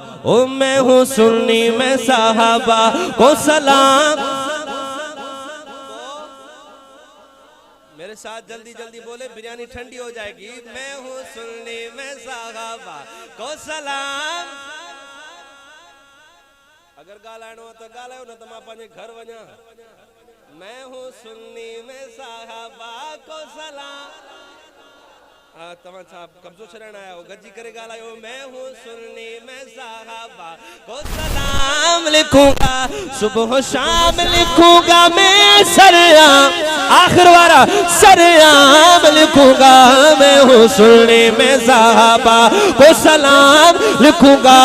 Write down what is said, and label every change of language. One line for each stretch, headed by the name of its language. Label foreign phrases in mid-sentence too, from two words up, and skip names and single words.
Hindi: ओ मैं हूँ सुन्नी में साहबा को सलाम। मेरे साथ जल्दी जल्दी बोले, बिरयानी ठंडी हो जाएगी। मैं हूँ सुन्नी में साहबा को सलाम।
Sindhi: अगर गालाणो तो गालायो न तो मां पंहिंजे घर वञा।
Hindi: मैं हूँ सुन्नी में साहबा को सलाम।
Sindhi: तव्हां छा कब्जो छॾण आया हो? गजी करे ॻाल्हायो।
Hindi: मैं हूँ सुन्नी में साहबा को सलाम लिखूंगा। सुबह शाम लिखूंगा मैं सरेआम। आखिर वाला सरेआम लिखूंगा मैं हूँ सुन्नी में साहबा को सलाम लिखूंगा।